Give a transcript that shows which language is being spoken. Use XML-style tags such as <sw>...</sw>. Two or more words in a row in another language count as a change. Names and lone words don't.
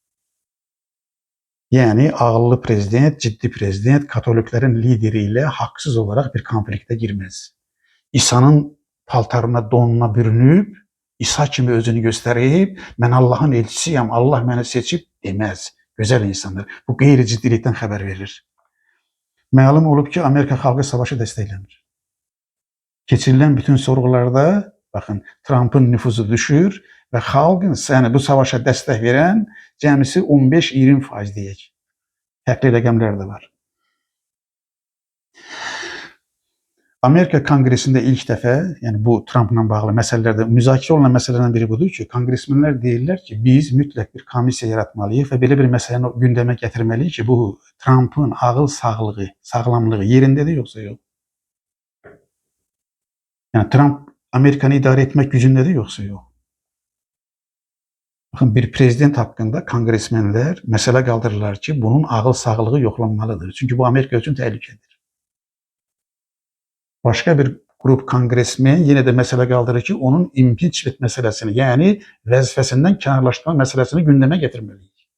<tr>Yani ağıllı prezident, ciddi prezident, Katoliklerin lideriyle haksız olarak bir konflikte girmez. İsa'nın paltarına, donuna bürünüb, İsa kimi özünü gösterip, ben Allah'ın elçisiyim, Allah beni seçip demez. Güzel insanlar.</tr> <az>Bu qeyri-ciddilikdən xəbər verir. Məlum olub ki, Amerika xalqı savaşı desteklemir. Keçirilən bütün sorğularda, bakın, Trump'ın nüfuzu düşür ve xalqın bu savaşa dəstək verən cəmisi 15-20% deyək. Fərqli rəqəmlər də var.</az> <tr>Amerika Kongresinde ilk defa,</tr> <az>yani bu</az> <tr>Trump'la bağlı meselelerde müzakere olunan meselelerden</tr> <az>biri budur ki, kongresmenler deyirlər ki, biz mütləq bir komissiya yaratmalıyıq və belə bir məsələni gündəmə gətirməliyik ki, bu Trump'ın ağıl sağlığı, sağlamlığı yerindədir yoxsa yox?</az> <tr>Yani Trump Amerikanı idare etmek gücündedir yoxsa yox? Bakın, bir prezident hakkında kongresmenler mesele kaldırırlar ki,</tr> <az>bunun ağıl sağlığı yoxlanmalıdır.</az> <tr>Çünkü</tr> <az>bu Amerika için təhlükədir.</az> <tr>Başka bir grup kongresmen yine de mesele kaldırır ki, onun impeachment meselesini,</tr> <az>yani vəzifəsindən kənarlaşdırma</az> <tr>meselesini gündeme getirmeliyiz.</tr>